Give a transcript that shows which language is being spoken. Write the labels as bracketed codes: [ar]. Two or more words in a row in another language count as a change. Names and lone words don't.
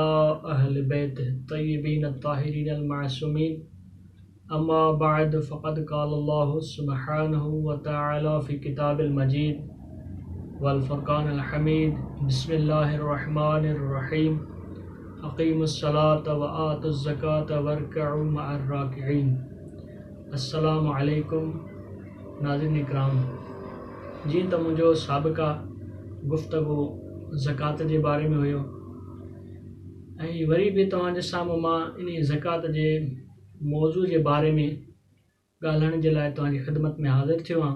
[ar] أهل بيته الطيبين الطاهرين المعصومين أما بعد فقد قال الله سبحانه وتعالى في كتاب المجيد والفرقان الحميد بسم الله الرحمن الرحيم أقيموا الصلاة وآتوا الزكاة واركعوا مع الراكعين السلام عليكم [sd] नाज़रीन इकराम जी त मुंहिंजो साबिक़ा गुफ़्तगू ज़कात जे बारे में हुयो ऐं वरी बि तव्हांजे साम्हूं मां इन ज़कात जे मौज़ू जे बारे में ॻाल्हाइण जे लाइ तव्हांजी ख़िदमत में हाज़िर थियो आहियां।